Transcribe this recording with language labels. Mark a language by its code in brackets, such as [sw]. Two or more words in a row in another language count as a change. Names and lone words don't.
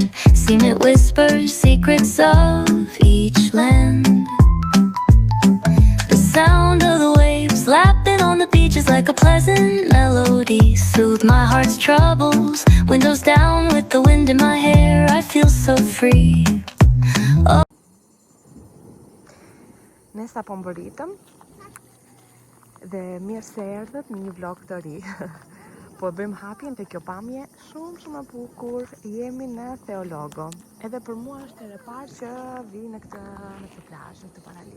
[en] Seen it whisper secrets of each land. The sound of the waves lapping on the beach is like a pleasant melody. Soothe my heart's troubles. Windows down with the wind in my hair. I feel so free. Oh. [sq] Ne sa po mbëritëm dhe mirë se erdhët në një vlog të ri. Po bëjmë hapjen të kjo pamje shumë e bukur. Jemi në Theologo. Edhe për mua është e parë që vi në këtë plazh, në këtë paralia.